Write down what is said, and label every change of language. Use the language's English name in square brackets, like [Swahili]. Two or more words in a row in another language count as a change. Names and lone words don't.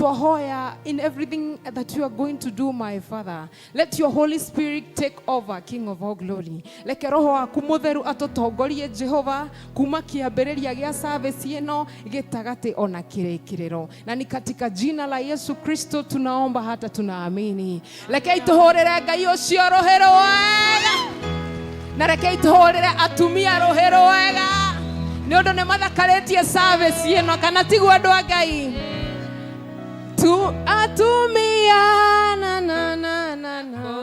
[English] twahoya in everything that you are going to do, my Father. Let your Holy Spirit take over, King of all glory. [Kikuyu] Leke roho waku mutheru atutongorie Jehova kuma kiambĩrĩria gĩa service ĩno gĩtagati ona kĩrĩkĩrĩro. [Swahili] Na ni katika jina la Yesu Kristo tunaomba hata tunaamini. [Kikuyu] Leke tuhorere Ngai ũcio rohero wega. Na reke tuhorere atumia rohero wega. Nĩ ũndũ nĩ mathakarĩtie service ĩno kana tiguo andũ a Ngai. Tu atumia na na na na na